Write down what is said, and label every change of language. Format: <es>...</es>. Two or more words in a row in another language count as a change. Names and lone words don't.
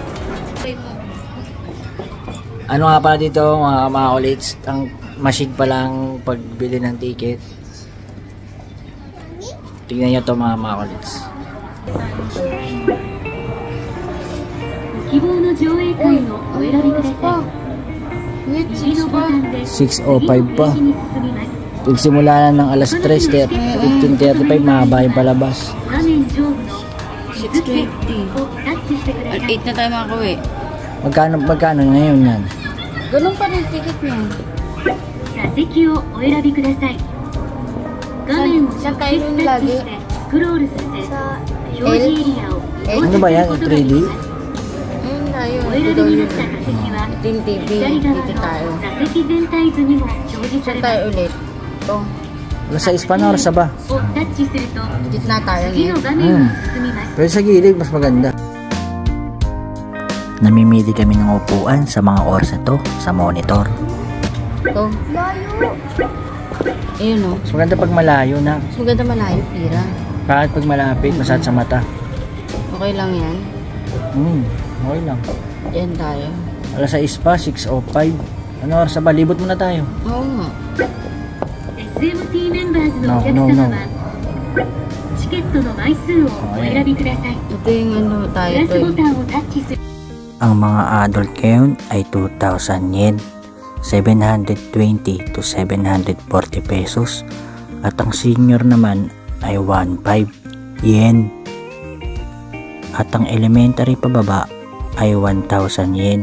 <tl>Ano nga pala dito mga kulits, ang machine pa lang pagbili ng ticket. Tingnan nyo to mga kulits.</tl> <ja>希望の上映会をお選びください。右のボタンで</ja> <tl>6:05 pa.</tl> <ja>右に進みます。</ja> <tl>Pagsimula na ng alas 3:15:35, mahaba yung palabas.</tl> <ja>画面上部の</ja> <tl>6:20.</tl> <ja>をタッチしてください。</ja> <tl>8 na tayo makakuwi. Magkano ngayon yan? Ganun pa rin ticket niya.</tl> <ja>座席をお選びください。画面を直接タッチしてスクロールさせ、表示エリアを</ja> <tl>Ano ba yan? 3D? Ayun na yun.</tl> <ja>お選びになった座席は</ja> <tl>Ito yung TV.</tl> <ja>左側</ja> <tl>Dito</tl> <ja>の</ja> <tl>tayo.</tl> <ja>座席全体図にも表示さ</ja> <tl>Saan</tl> <ja>れま</ja> <tl>tayo</tl> <ja>す。</ja> <tl>ulit? Ito. Alas 6 pa na, oras na ba?</tl> <ja>をタッチすると</ja> <tl>Gitna tayo</tl> <ja>次</ja> <tl>ngayon.</tl> <ja>の画面に進みます。</ja> <tl>Pero sa gilid, mas maganda. Namimili kami ng upuan sa mga oras na to sa monitor. Ito. Layo. Ayun o. Mas maganda pag malayo na. Mas maganda malayo, pira. Kahit pag malapit, masakit sa mata. Okay lang yan. Okay lang. Yan tayo. Alas 6 pa, 6:05. Ano oras na ba? Libot muna tayo. Oo nga.</tl> <ja>SMT メンバーズのお客様はチケットの枚数をお選びください。</ja> <tl>Ito yung ano</tl> <ja>プ</ja> <tl>tayo.</tl> <ja>ラス</ja> <tl>Ito</tl> <ja>ボ</ja> <tl>eh.</tl> <ja>タンをタッチする。</ja> <tl>Ang mga adult ngayon ay 2,000 yen, 720 to 740 pesos. At ang senior naman ay 1,500 yen. At ang elementary pababa ay 1,000 yen.</tl>